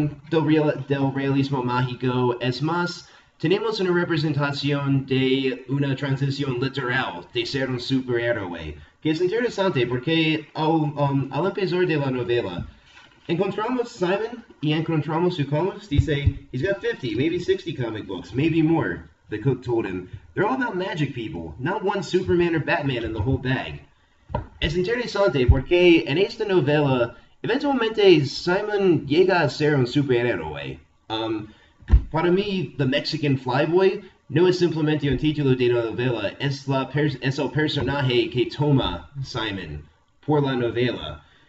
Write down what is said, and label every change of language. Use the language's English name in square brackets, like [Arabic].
[Spanish] del realismo mágico, es más, tenemos una representación de una transición literal de ser un superhéroe, que es interesante porque al empezar de la novela, encontramos Simon y encontramos su comics, dice, [English] he's got 50, maybe 60 comic books, maybe more, the cook told him. They're all about magic people, not one Superman or Batman in the whole bag. [Spanish] Es interesante porque en esta novela, eventualmente Simon llega a ser un superhéroe. Para mí, The Mexican Flyboy No es simplemente un título de la novela, es el personaje que toma Simon por la novela.